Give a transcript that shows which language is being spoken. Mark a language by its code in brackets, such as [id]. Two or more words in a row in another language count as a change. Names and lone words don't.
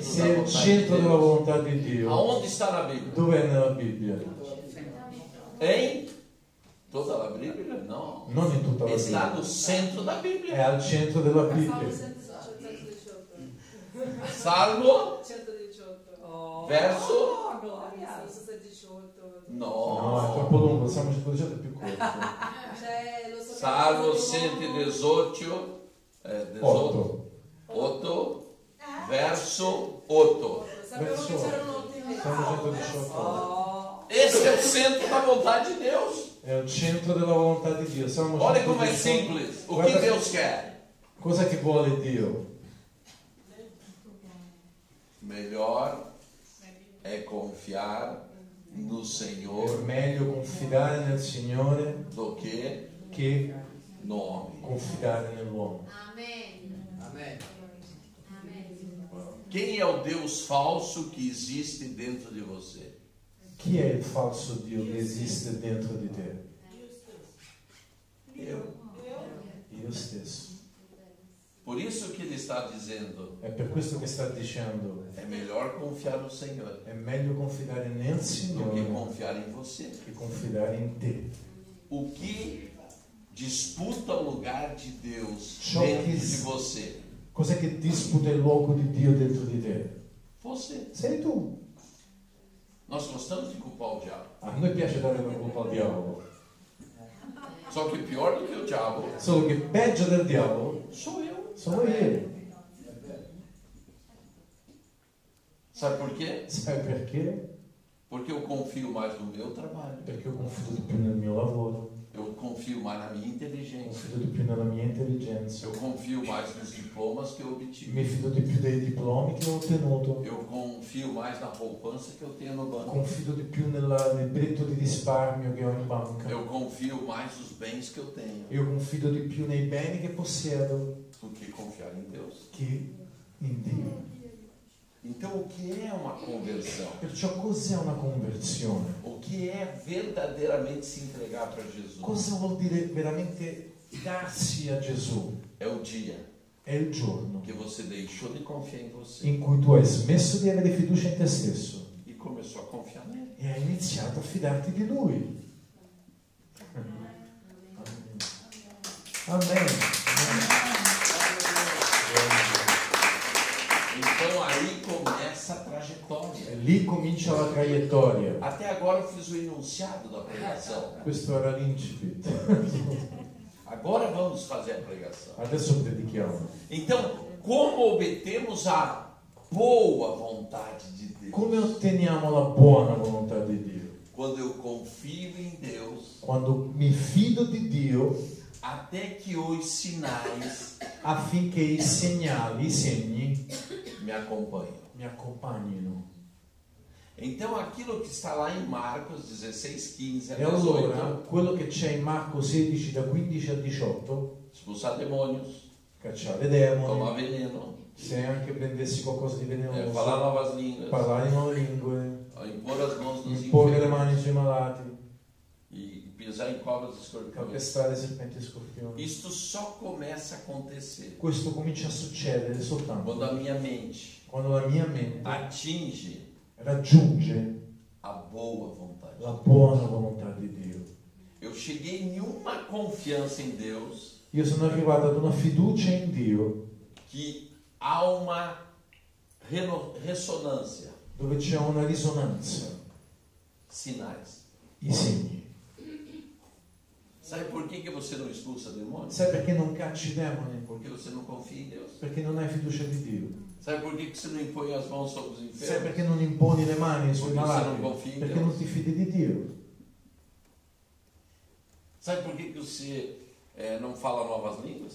[it] Se [pt] da [it] è il [pt] vontade de [it] centro della [pt] Deus, [it] volontà di Dio, [pt] aonde está na Bíblia? [it] dov'è nella Bibbia? [pt] Em toda a Bíblia? Não. [it] Non in tutta la [pt] Está [it] Bibbia, [pt] no centro da [it] è [pt] Bíblia. [it] al centro della [pt] Salmo [it] Bibbia. [pt] 118. [it] Salmo, 118. [pt] verso. [it] Oh, gloria. Salmo 118. No, è No. troppo lungo, il Salmo 118 è più corto. Cioè, lo so che [pt] Salmo [it] sono- [pt] 118, 8. 8, verso 8. [it] Sapevo che c'era un 8 in [pt] Salmo [it] mezzo. [pt] 118. Oh. Esse é o centro da vontade de Deus. [it] È il centro della volontà di Dio. [pt] Salmo Olha como é 118. simples. O que [it] Guarda- [pt] Deus quer? [it] Cosa che vuole Dio? [pt] Melhor é confiar no [it] È [pt] Senhor [it] meglio confidare nel Signore [pt] do que [it] che [pt] no homem. [it] confidare nell'uomo. [pt] Amen. Amen. Amen. Quem é o Deus falso que existe dentro de você? [it] Chi è il falso Dio che esiste dentro di te? [pt] Eu. [it] Io stesso. [pt] Por isso que ele está dizendo, [it] È per questo che sta dicendo: [pt] é melhor confiar no Senhor [it] è meglio confidare nel [pt] do que [it] Signore [pt] confiar em você. [it] che confidare in te. [pt] O que disputa o lugar de Deus [it] Ciò [pt] dentro [it] che- [pt] de você? [it] Cos'è che disputa il luogo di Dio dentro di te? [pt] Você. [it] Sei tu. [pt] Nós gostamos de culpar o diabo. [it] A noi piace dare la colpa al diavolo. [pt] Só que pior do que o diabo [it] Solo che peggio del diavolo [pt] sou eu. [it] sono io. [pt] Sabe por quê? [it] Sai perché? [pt] Porque eu confio mais no meu trabalho. [it] Perché io confido di più nel mio lavoro, [pt] Eu confio mais na minha inteligência. [it] confido di più nella mia intelligenza, [pt] Eu confio mais nos diplomas que eu obtive. [it] mi fido di più dei diplomi che ho ottenuto, [pt] Eu confio mais na poupança que eu tenho no banco. [it] confido di più nel libretto di risparmio che ho in banca, [pt] Eu confio mais nos bens que eu tenho [it] io confido di più nei beni che possiedo [pt] do que confiar em Deus. [it] che in Dio. [pt] Então, o que é uma conversão? [it] Perciò cos'è una conversione? [pt] O que é verdadeiramente se entregar para Jesus? [it] Cosa vuol dire veramente darsi a Gesù? [pt] É o dia [it] È il giorno [pt] que você deixou de confiar em você [it] in cui tu hai smesso di avere fiducia in te stesso [pt] e começou a confiar nele. [it] e hai iniziato a fidarti di Lui. [pt] Amen. Então aí começa a trajetória. [it] E lì comincia la traiettoria. [pt] Até agora eu fiz o enunciado da pregação. [it] Questo era l'incipit. [pt] Agora vamos fazer a pregação. [it] Adesso predichiamo. [pt] Então, como obtemos a boa vontade de Deus? [it] Come otteniamo la buona volontà di Dio? [pt] Quando eu confio em Deus, [it] Quando mi fido di Dio [pt] até que os sinais [it] affinché i segnali, i segni, [pt] me acompanham. [it] mi accompagnino. [pt] Então aquilo que está lá em Marcos 16:15 a [it] E allora [pt] 18, [it] quello che c'è in Marco 16 da 15 a 18, [pt] expulsar demônios, [it] cacciare demoni, [pt] tomar veneno, [it] se anche prendessi qualcosa di velenoso, [pt] falar novas línguas, [it] parlare in nuove lingue, [pt] impor as mãos nos [it] imporre le mani [pt] enfermos [it] sui malati, [pt] e pisar em cobras e escorpiões. [it] calpestare serpenti e scorpioni. [pt] Isto só começa a acontecer [it] Questo comincia a succedere soltanto [pt] quando a minha mente [it] quando la mia mente [pt] atinge [it] raggiunge [pt] a boa vontade. [it] la buona volontà di Dio. [pt] Eu cheguei em uma confiança em Deus [it] Io sono arrivato ad una fiducia in Dio [pt] que há uma ressonância, [it] dove c'è una risonanza, [pt] sinais. [it] i segni. [pt] Sabe por que você não expulsa demônios? [it] Sai perché non cacci demoni? [pt] Porque você não confia em Deus. [it] Perché non hai fiducia di Dio. [pt] Sabe por que você não impõe as mãos sobre os [it] Sai [pt] enfermos? [it] perché non imponi le mani sui Perché malati? se non confidi in Perché Dio. non ti fidi di Dio. [pt] Sabe por que você não fala novas línguas?